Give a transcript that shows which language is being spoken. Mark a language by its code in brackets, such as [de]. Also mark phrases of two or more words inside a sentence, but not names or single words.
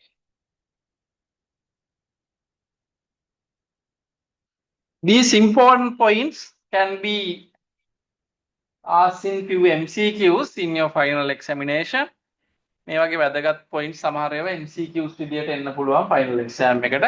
[en] These important points can be asked in few MCQs in your final examination. [si] මේ වගේ වැදගත් පොයින්ට් සමහර ඒවා MCQs විදියට එන්න පුළුවන් [en] final exam [si] එකට.